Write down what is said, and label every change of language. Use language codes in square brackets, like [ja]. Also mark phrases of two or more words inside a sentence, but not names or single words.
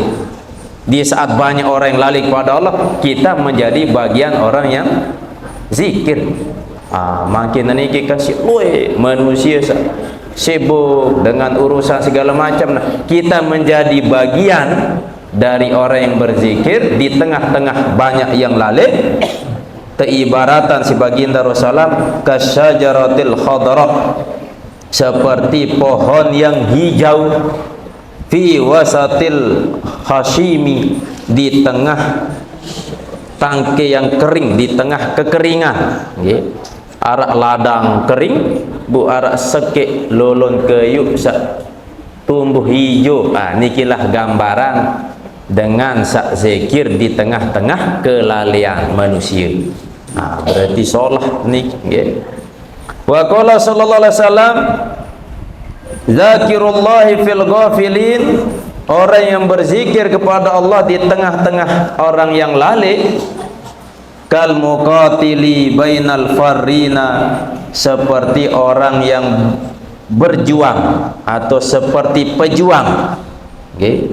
[id] Di saat banyak orang yang lalai kepada Allah, kita menjadi bagian orang yang zikir. [sas] Makin niki [id] kasih loe manusia sibuk dengan urusan segala macam, kita menjadi bagian dari orang yang berzikir di tengah-tengah banyak yang lalai. Teibaratan si baginda Rasulullah [ar] كالشجرة الخضراء, [id] seperti pohon yang hijau, [ar] في وسط الهشيم, [id] di tengah tangke yang kering, di tengah kekeringan, nggih. [sas] Arak ladang kering, bu arak sekek lolon kayu sak tumbuh hijau. [id] Nikilah gambaran dengan sak zikir di tengah-tengah kelalaian manusia. [sas] Berarti solah nik, nggih. [ar] وقال صلى الله عليه وسلم، ذاكر الله في الغافلين, [id] orang yang berzikir kepada Allah di tengah-tengah orang yang lalai, [ar] كالمقاتل بين الفارين, [id] seperti orang yang berjuang atau seperti pejuang, okay.